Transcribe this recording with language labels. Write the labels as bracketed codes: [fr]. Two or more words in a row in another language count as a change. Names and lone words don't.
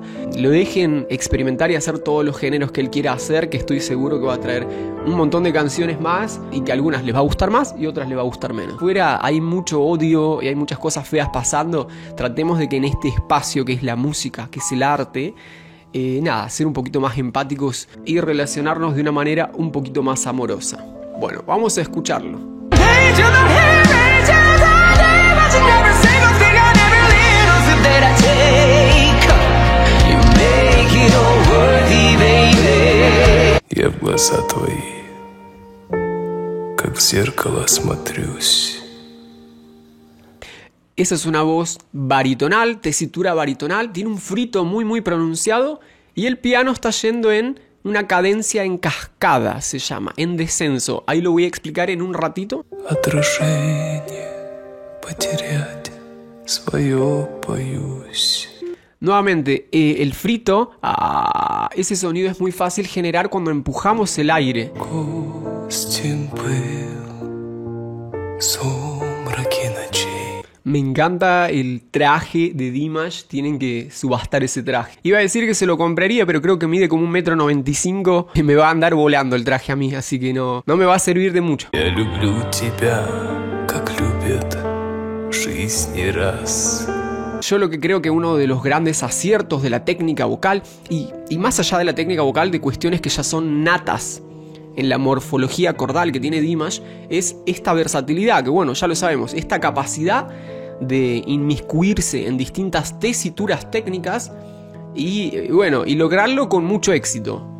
[es] Lo dejen experimentar y hacer todos los géneros que él quiera hacer, que estoy seguro que va a traer un montón de canciones más y que a algunas les va a gustar más y otras les va a gustar menos. Fuera hay mucho odio y hay muchas cosas feas pasando. Tratemos de que en este espacio que es la música, que es el arte, ser un poquito más empáticos y relacionarnos de una manera un poquito más amorosa. Bueno, vamos a escucharlo. [ru] Я в глаза твои, как в зеркало смотрюсь. [es] Esa es una voz baritonal, tesitura baritonal, tiene un frito muy pronunciado y el piano está yendo en una cadencia en cascada, se llama, en descenso. Ahí lo voy a explicar en un ratito. [ru] Отражение потерять свое боюсь. [es] Nuevamente, el frito, ese sonido es muy fácil generar cuando empujamos el aire. [ru] Гостем был сумраки ночей. [es] Me encanta el traje de Dimash, tienen que subastar ese traje. Iba a decir que se lo compraría, pero creo que mide como 1,95 m y me va a andar volando el traje a mí, así que no me va a servir de mucho. [ru] Я люблю тебя, как любят жизнь не раз. [es] Yo lo que creo que uno de los grandes aciertos de la técnica vocal, y más allá de la técnica vocal, de cuestiones que ya son natas en la morfología cordal que tiene Dimash, es esta versatilidad, que bueno, ya lo sabemos, esta capacidad de inmiscuirse en distintas tesituras técnicas y lograrlo con mucho éxito.